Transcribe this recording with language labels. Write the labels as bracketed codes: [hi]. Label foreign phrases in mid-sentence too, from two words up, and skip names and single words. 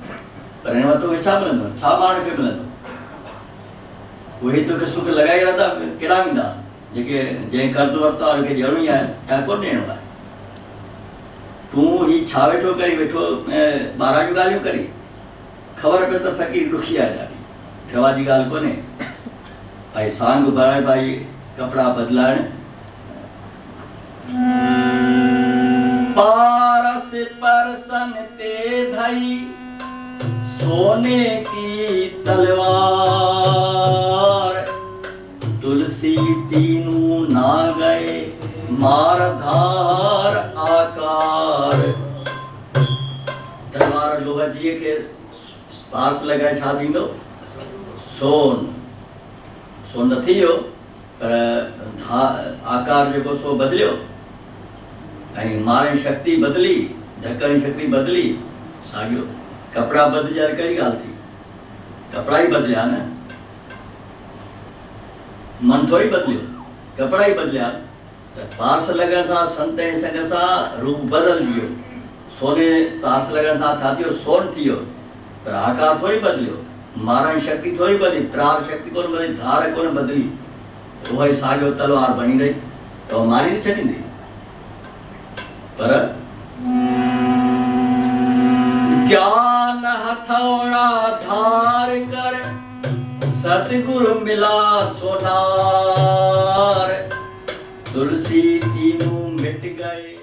[sd] पर हिन वक़्तु तोखे छा मिलंदो, छा माण्हू खे मिलंदो। उहे दुख सुख लॻाए रहंदा केॾा वेंदा जेके जंहिं कर्ज़ु वरितो आहे उनखे ॾियणो ई आहे या कोन ॾियणो आहे। तूं ही छा वेठो करी वेठो ॿारहं जूं ॻाल्हियूं करी, ख़बर पए त फ़क़ीर ॾुखी आहे ॾाढी, रवा जी ॻाल्हि कोन्हे। भाई सांग भराए भाई कपिड़ा बदिलाइण [hi] पारस परसन ते धई सोने की तलवार, तुलसी तीनू ना गए मार धार आकार। [sd] तलवार लोहा जी खे पारस लॻाए छा थींदो, सोन सोन त थी वियो, पर आकार जेको सो बदिलियो ऐं मारण जी शक्ति बदिली, ढकण जी शक्ति बदिली। साॻियो कपिड़ा बदिलिया कहिड़ी ॻाल्हि थी, कपिड़ा ई बदिलिया न, मन थोरी बदिलियो, कपिड़ा ई बदिलिया। त पारस लॻण सां संत ऐं संग सां रूप बदिलजी वियो। सोने पारस लॻण सां छा थियो, सोन थी वियो, पर आकार थोरी बदिलियो, मारण जी शक्ति थोरी बदिली, प्राण शक्ति कोन बदिली, धार कोन बदिली। उहा ई साॻियो तलवार बणी रही त मारी छॾींदी। [hi] पर ज्ञान हथौड़ा धार कर सतगुरु मिला सोनार, तुलसी तीनों मिट गए।